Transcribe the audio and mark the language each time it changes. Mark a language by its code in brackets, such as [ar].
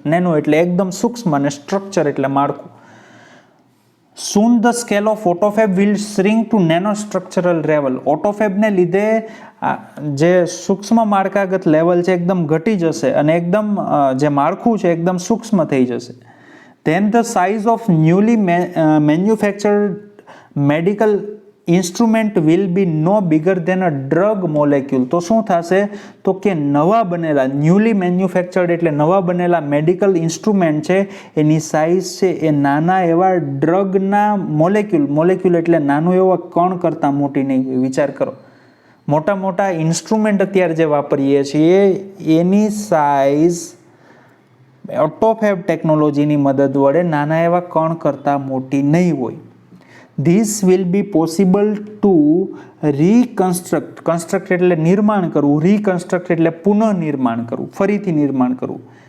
[gu] Nano એટલે એકદમ સૂક્ષ્મ અને સ્ટ્રક્ચર એટલે માળખું. [en] Soon the scale of AutoFab will shrink to nanostructural level. [gu] ઓટોફેબને લીધે જે સૂક્ષ્મ માળખાગત લેવલ છે એકદમ ઘટી જશે અને એકદમ જે માળખું છે એકદમ સૂક્ષ્મ થઈ જશે. [en] Then the size of newly manufactured medical instrument will be no bigger than a drug molecule. [gu] તો શું થશે? તો કે નવા બનેલા, ન્યૂલી મેન્યુફેક્ચર્ડ એટલે નવા બનેલા મેડિકલ ઇન્સ્ટ્રુમેન્ટ છે, એની સાઇઝ છે એ નાના એવા ડ્રગના મોલેક્યુલ એટલે નાનું એવા કણ કરતાં મોટી નહીં. વિચાર કરો, મોટા મોટા ઇન્સ્ટ્રુમેન્ટ અત્યારે જે વાપરીએ છીએ એની સાઇઝ ઓટોફેબ ટેકનોલોજીની મદદ વડે નાના એવા કણ કરતાં મોટી નહીં હોય. [en] This will be possible to reconstruct. [gu] Construct એટલે નિર્માણ કરવું, reconstruct એટલે પુનઃનિર્માણ કરવું, ફરીથી નિર્માણ કરવું.